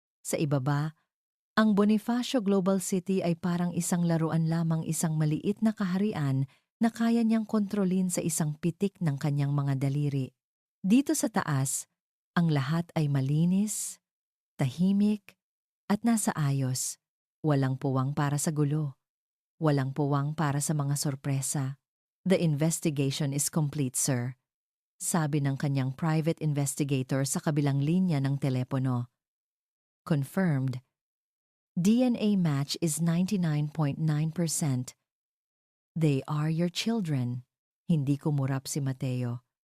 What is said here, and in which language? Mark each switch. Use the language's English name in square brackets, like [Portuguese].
[Filipino] Sa ibaba, ang Bonifacio Global City ay parang isang laruan lamang, isang maliit na kaharian na kaya niyang kontrolin sa isang pitik ng kanyang mga daliri. Dito sa taas, ang lahat ay malinis, tahimik, at nasa ayos. Walang puwang para sa gulo. Walang puwang para sa mga sorpresa. [English] The investigation is complete, sir. [Filipino] Sabi ng kanyang private investigator sa kabilang linya ng telepono. [English] Confirmed. DNA match is 99.9%. They are your children. [Filipino] Hindi kumurap si Mateo.